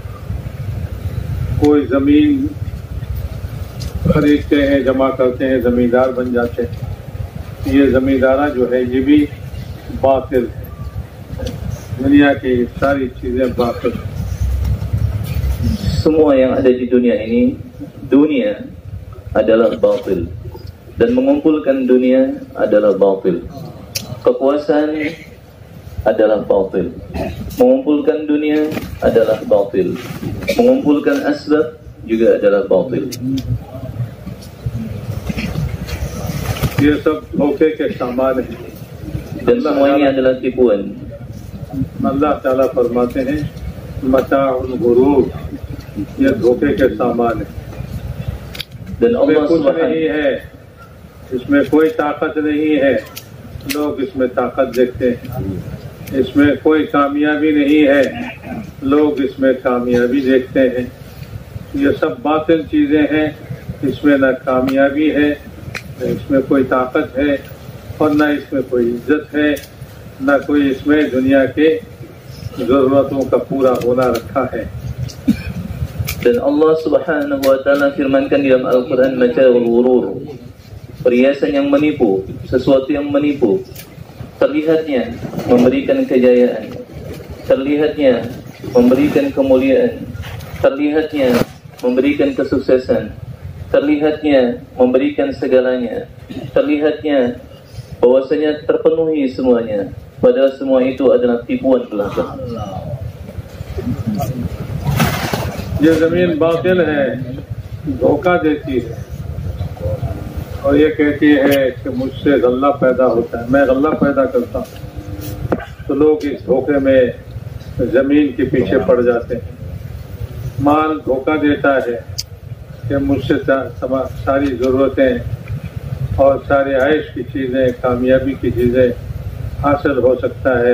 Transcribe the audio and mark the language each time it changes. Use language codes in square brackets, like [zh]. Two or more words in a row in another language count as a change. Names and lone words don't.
[hi] कोई ज़मीन खरीदते हैं, जमा करते हैं, ज़मींदार बन जाते हैं, ये ज़मींदारा जो है ये भी बातिल है। दुनिया की सारी चीज़ें बातिल है। [id] Semua yang ada di dunia ini, dunia adalah batil, dan mengumpulkan dunia adalah batil. Kekuasaan adalah batil, mengumpulkan dunia adalah batil, mengumpulkan asbab juga adalah batil. [hi] ये सब धोखे के सामान है। [id] Dan semua ini adalah tipuan. [hi] अल्लाह ताला फरमाते हैं [ar] متاع الغرور, [hi] ये धोखे के सामान है। [id] Dan [hi] इसमें [id] Allah [hi] कुछ [id] Subhanahu [hi] नहीं है, इसमें कोई ताकत नहीं है, लोग इसमें ताकत देखते हैं। इसमें कोई कामयाबी नहीं है, लोग इसमें कामयाबी देखते हैं। ये सब बातिल चीज़ें हैं, इसमें न कामयाबी है, न इसमें कोई ताकत है और न इसमें कोई इज्जत है, न कोई इसमें दुनिया के ज़रूरतों का पूरा होना रखा है। [id] Dan Allah [ar] سبحانه وتعالى [id] firmankan dalam Al-Qur'an, [ar] متاع الغرور, [id] perhiasan yang menipu, sesuatu yang menipu. Terlihatnya memberikan kejayaan, terlihatnya memberikan kemuliaan, terlihatnya memberikan kesuksesan, terlihatnya memberikan segalanya, terlihatnya bahwasanya terpenuhi semuanya, padahal semua itu adalah tipuan belaka. [hi] ये ज़मीन बातिल है, धोखा देती है और ये कहती है कि मुझसे गल्ला पैदा होता है, मैं गल्ला पैदा करता हूँ। तो लोग इस धोखे में ज़मीन के पीछे पड़ जाते हैं। माल धोखा देता है कि मुझसे सारी ज़रूरतें और सारे आयश की चीज़ें, कामयाबी की चीज़ें हासिल हो सकता है।